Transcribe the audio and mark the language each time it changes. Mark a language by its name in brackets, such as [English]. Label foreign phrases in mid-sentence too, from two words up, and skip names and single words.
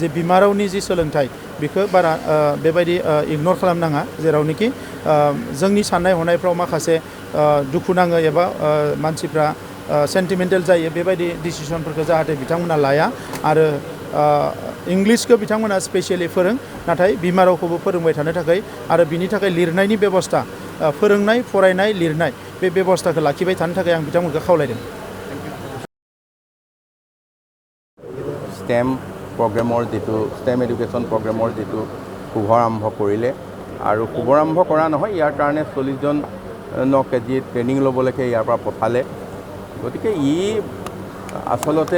[Bodo] बिमा रावनि जि सोलोंथाइ बेखौ बारा बेबायदि इगनर खालामनाङा जेरावनोखि जोंनि साननाय हनायफ्राव माखासे दुखु नाङो एबा मानसिफ्रा सेन्टिमेन्टेल जायो बेबायदि डिसिसनफोरखौ जाहाथे बिथांमोना लाया आरो इंलिसखौ बिथांमोना स्पेसियेलि फोरों नाथाय बिमा रावखौबो फोरोंबाय थानो थाखाय आरो बिनि थाखाय लिरनायनि बेबस्था फोरोंनाय फरायनाय लिरनाय बे बेबस्थाखौ लाखिबाय थानो थाखाय आं बिथांमोनखौ खावलायदों [Assamese] STEM প্ৰগ্ৰেমৰ যিটো STEM এডুকেশ্যন প্ৰগ্ৰেমৰ যিটো শুভাৰম্ভ কৰিলে আৰু শুভাৰম্ভ কৰা নহয় ইয়াৰ কাৰণে 40জনক যি ট্ৰেইনিং ল'বলৈকে ইয়াৰ পৰা পঠালে গতিকে ই আচলতে